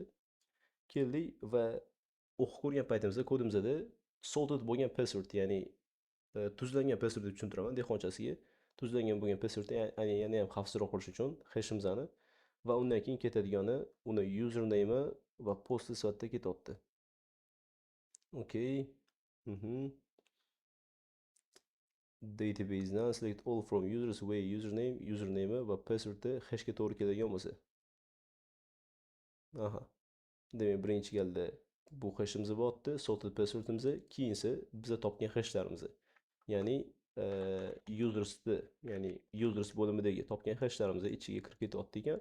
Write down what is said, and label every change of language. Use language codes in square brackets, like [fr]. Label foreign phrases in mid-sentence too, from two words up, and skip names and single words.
[uz] Keldik va o'qib ko'rgan paytimizda kodimizda sorted bo'lgan password, ya'ni tuzlangan password deb tushuntiraman dehqonchasiga. Tuzlangan bo'lgan password yana ham xavfsizroq bo'lish uchun hashimizni va undan keyin ketadigani uni username va post sifatida ketyapti. Okay. Database'dan [en] select all from users where username [uz] va passwordda hashga to'g'ri keladigan bo'lsa. Aha. Demak, birinchi galda bu hashimiz bo'lyapti, sorted passwordimiz, keyinsa biz topgan hashlarimiz. Ya'ni users bo'limidagi topgan hashlarimiz ichiga kirib ketyapti ekan.